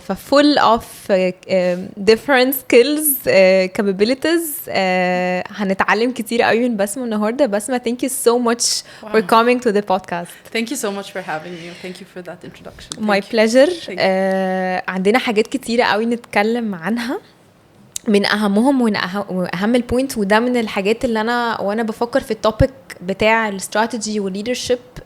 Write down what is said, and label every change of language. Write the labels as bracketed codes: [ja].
[en] full of different skills, capabilities. [ar] هنتعلم كتير قوي من بسمة النهاردة. [en] بسمة thank you so much for coming to the podcast. Thank you so much for having me. Thank you for that introduction. My pleasure. [ar] عندنا حاجات كتيرة قوي نتكلم عنها، من أهمهم وأهم البوينت، وده من الحاجات اللي أنا وأنا بفكر في التوبيك بتاع الستراتيجي والليدرشيب.